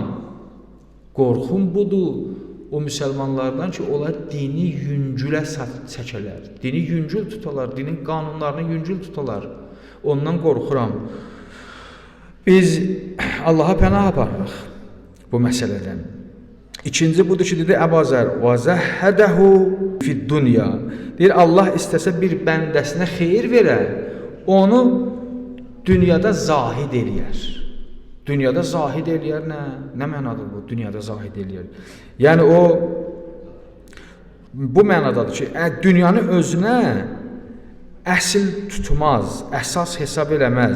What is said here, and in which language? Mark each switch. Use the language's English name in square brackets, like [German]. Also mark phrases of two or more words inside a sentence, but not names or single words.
[Azerbaijani] Qorxum budur o müsəlmanlardan ki, onlar dini yüngülə çəkələr. Dini yüngül tutalar, dinin qanunlarını yüngül tutalar. Ondan qorxuram. Biz Allaha pənah aparırıq bu məsələdən. İkinci budur ki, dedi Əbazər, [Arabic] وَزَهَّدَهُ فِي الدُّنْيَا. [Azerbaijani] Deyir, Allah istəsə bir bəndəsinə xeyir verər, onu dünyada zahid eləyər. Dünyada zahid eləyər nə? Nə mənadır bu? Dünyada zahid eləyər. Yəni o, bu mənadadır ki, dünyanı özünə əsl tutmaz, əsas hesab eləməz.